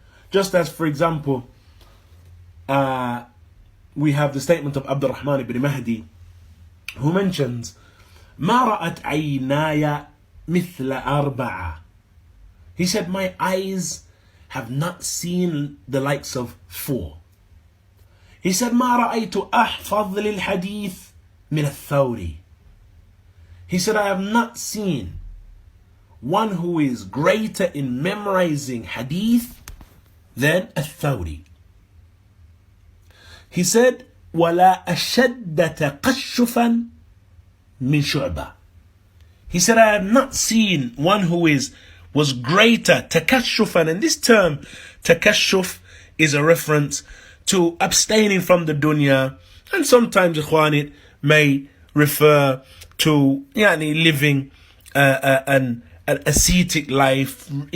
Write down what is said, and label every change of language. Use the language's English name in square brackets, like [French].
[English] Just as, for example, we have the statement of Abdurrahman ibn Mahdi, who mentions [Arabic] ما رأت عيناي مثل أربعة. [English] He said, my eyes have not seen the likes of 4. He said, [Arabic] ما رأيت أحفظ للحديث من الثوري. [English] He said, I have not seen one who is greater in memorizing hadith than الثوري. He said, [Arabic] ولا أشد تقشفا من شعبة. [English] He said, I have not seen one who was greater takashufan. And this term takashuf is a reference to abstaining from the dunya, and sometimes ikhwan, it may refer to living an ascetic life.